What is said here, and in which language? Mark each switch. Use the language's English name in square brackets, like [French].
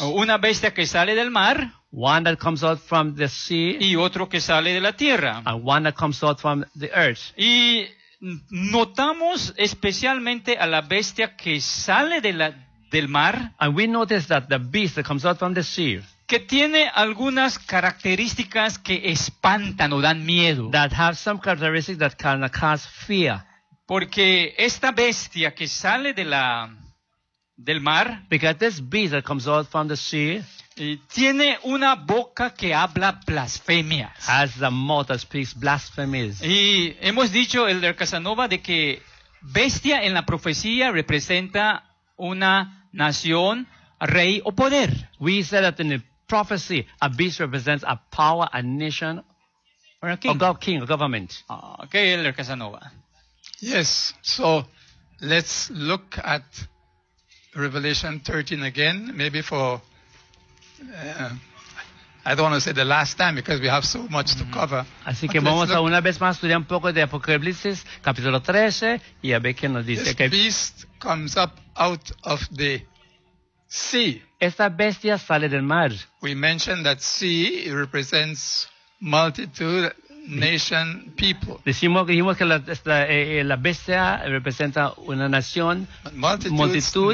[Spanish] Una bestia que sale del mar, [English] one that comes out from the sea, [Spanish] y otro que sale de la tierra, [English] and one that comes out from the earth. [Spanish] Y notamos especialmente a la bestia que sale de la del mar, [English] and we notice that the beast that comes out from the sea, [Spanish] que tiene algunas características que espantan o dan miedo, [English] that have some characteristics that can cause fear, [Spanish] porque esta bestia que sale de la del mar, [English] because this beast that comes out from the sea, [Spanish] tiene una boca que habla blasfemias, [English] has the mouth that speaks blasphemies. [Spanish] Y hemos dicho, Elder Casanova, de que bestia en la profecía representa una nación, rey o poder. [English] We said that in the prophecy, a beast represents a power, a nation, or a king, a king, a government. Okay, Elder Casanova. Yes, so let's look at Revelation 13 again, maybe for, I don't want to say the last time because we have so much to cover. [Spanish] Así que vamos a una vez más estudiar un poco de Apocalipsis, capítulo 13, y a ver qué nos dice. [English] This beast comes up out of the sea. [Spanish] Esta bestia sale del mar. [English] We mentioned that sea represents multitude, nation, people. [Spanish] Dijimos que la bestia representa una nación, multitud,